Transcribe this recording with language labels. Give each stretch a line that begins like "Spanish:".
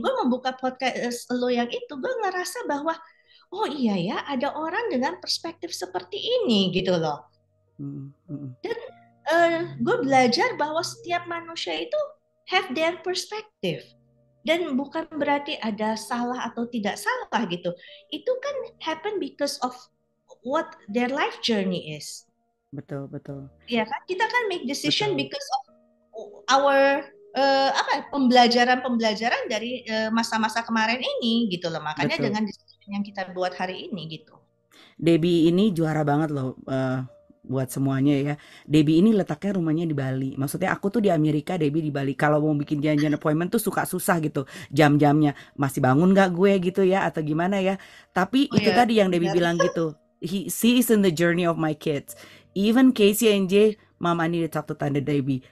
Indonesian: Gue membuka podcast lo yang itu, gue ngerasa bahwa oh iya ya, ada orang dengan perspektif seperti ini gitu loh. Dan gue belajar bahwa setiap manusia itu
English: have their perspective.
Indonesian: Dan bukan berarti ada salah atau tidak salah gitu. Itu kan
English: happen because of what their life journey is.
Indonesian: Betul. Ya kan, kita kan
English: make decision
Indonesian: Betul.
English: because of our
Indonesian: pembelajaran dari masa-masa kemarin ini gitu loh. Makanya Betul. dengan decision yang kita buat hari ini gitu. Debbie ini juara banget loh buat semuanya ya. Debbie ini letaknya rumahnya di Bali. Maksudnya aku tuh di Amerika, Debbie di Bali. Kalau mau bikin janjian appointment tuh suka susah gitu. Jam-jamnya masih bangun gak gue gitu ya atau gimana ya. Tapi itu ya, tadi yang Debbie bilang gitu.
English: She is in the journey of my kids. Even Casey and Jay, Mom, I need to talk to Tante Debbie.